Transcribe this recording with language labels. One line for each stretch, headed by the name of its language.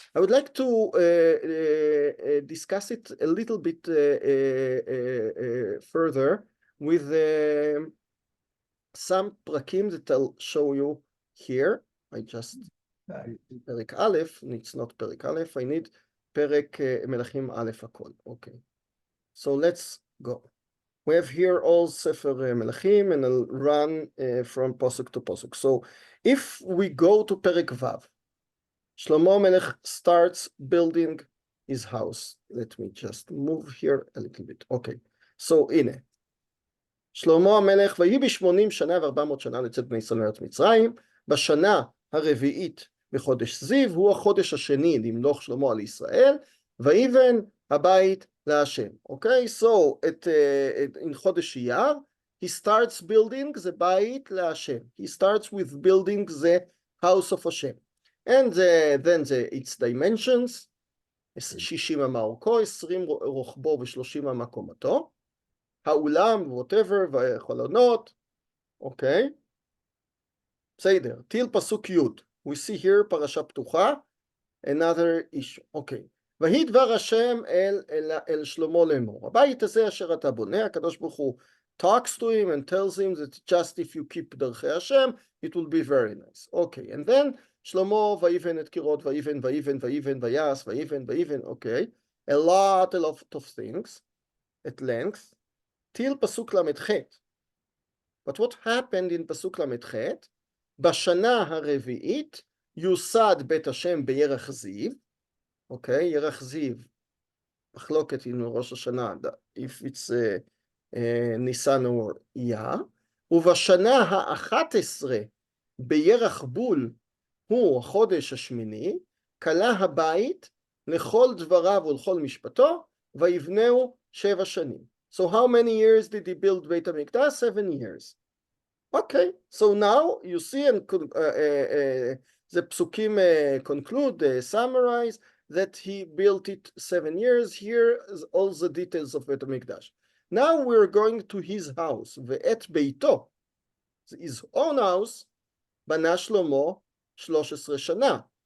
English: I would like to discuss it a little bit further with some prakim that I'll show you here. I just
Hebrew: פרק א',
English: it's not
Hebrew: פרק א',
English: I need
Hebrew: פרק מלכים א' הכל.
English: Okay. So let's go. We have here all Sefer Melachim, and I'll run from Posuk to Posuk. So if we go to Perek Vav, Shlomo Melech starts building his house. Let me just move here a little bit. Okay. So הנה.
Hebrew: שלמה המלך ויהי ב80 שנה ו400 שנה לצאת בני ישראל מארץ מצרים, בשנה הרביעית בחודש זיו, הוא החודש השני למלוך שלמה על ישראל, ויבן הבית להשם.
English: Okay, so in חודש אייר, he starts building the בית להשם. He starts with building the house of Hashem. And then its dimensions,
Hebrew: 60 אמה אורכו, 20 רוחבו ו30 אמה קומתו, האולם,
English: whatever,
Hebrew: והחלונות,
English: okay.
Hebrew: בסדר,
English: till
Hebrew: פסוק י'.
English: We see here פרשה פתוחה, another issue.
Hebrew: אוקיי. ויהי דבר השם אל שלמה לאמור. הבית הזה אשר אתה בונה, הקדוש ברוך הוא
English: talks to him and tells him that just if you keep
Hebrew: דרכי השם,
English: it will be very nice. Okay, and then
Hebrew: שלמה ויבן את קירות, ויבן, ויעש, ויבן,
English: okay. A lot of things at length, till פסוק למ"ח. But what happened in פסוק למ"ח?
Hebrew: בשנה הרביעית יוסד בית השם בירח זיו, אוקיי? ירח זיו, מחלוקת עם ראש השנה,
English: if it's
Hebrew: ניסן או אייר, ובשנה ה-11 בירח בול, הוא החודש השמיני, כלה הבית לכל דבריו ולכל משפטו, ויבנהו 7 שנים.
English: So how many years did he build בית המקדש? 7 years. Okay, so now you see, and the psukim conclude, summarize that he built it 7 years. Here is all the details of Beit HaMikdash. Now we're going to his house,
Hebrew: ve'et beito,
English: his own house,
Hebrew: bana Shlomo 13 shana.